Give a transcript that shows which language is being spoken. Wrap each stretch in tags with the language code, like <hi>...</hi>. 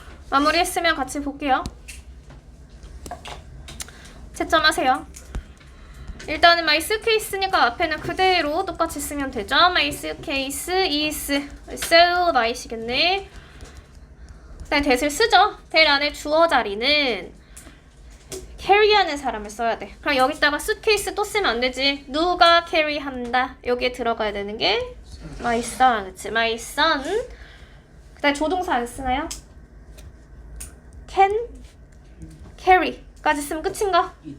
<ko>마무리했으면 같이 볼게요. 채점하세요. 일단은</ko> <en>my suitcase</en> <ko>니까 앞에는 그대로 똑같이 쓰면 되죠.</ko> <en>my suitcase is so nice이겠네.</en> <ko>그다음에 that을 쓰죠. that 안에 주어 자리는 carry하는 사람을 써야 돼. 그럼 여기다가 suitcase 또 쓰면 안 되지. 누가 carry한다. 여기에 들어가야 되는 게</ko> <en>my son.</en> <ko>그치?</ko> <en>my son.</en> <ko>그다음에 조동사 안 쓰나요?</ko> <en>can carry</en> <ko>까지 쓰면 끝인가?</ko>